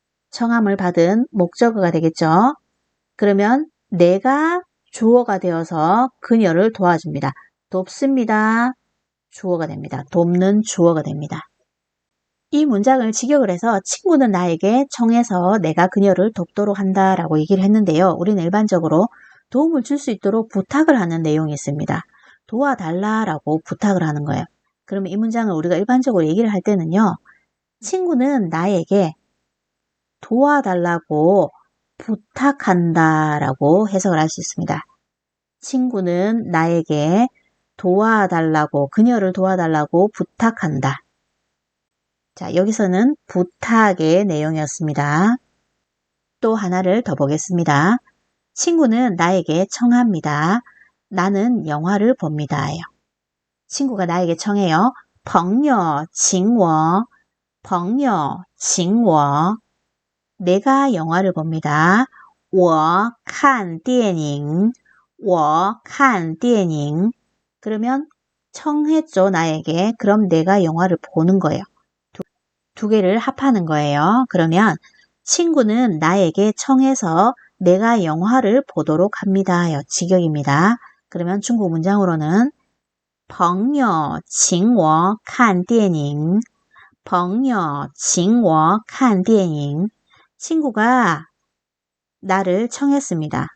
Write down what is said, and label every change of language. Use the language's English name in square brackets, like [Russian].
[Korean] 청함을 받은 목적어가 되겠죠. 그러면 내가 주어가 되어서 그녀를 도와줍니다. 돕습니다. 주어가 됩니다. 돕는 주어가 됩니다. 이 문장을 직역을 해서 친구는 나에게 청해서 내가 그녀를 돕도록 한다 라고 얘기를 했는데요. 우리는 일반적으로 도움을 줄 수 있도록 부탁을 하는 내용이 있습니다. 도와달라라고 부탁을 하는 거예요. 그러면 이 문장을 우리가 일반적으로 얘기를 할 때는요. 친구는 나에게 도와달라고 부탁한다 라고 해석을 할 수 있습니다. 친구는 나에게 도와달라고, 그녀를 도와달라고 부탁한다. 자, 여기서는 부탁의 내용이었습니다. 또 하나를 더 보겠습니다. 친구는 나에게 청합니다. 나는 영화를 봅니다. 친구가 나에게 청해요. [Chinese] 朋友请我朋友请我 [Korean] 내가 영화를 봅니다. [Chinese] 我看电影我看电影 [Korean] 그러면 청했죠, 나에게. 그럼 내가 영화를 보는 거예요. 두 개를 합하는 거예요. 그러면 친구는 나에게 청해서 내가 영화를 보도록 합니다. 직역입니다. 그러면 중국 문장으로는 [Chinese] 朋友请我看电影朋友请我看电影 [Korean] 친구가 나를 청했습니다.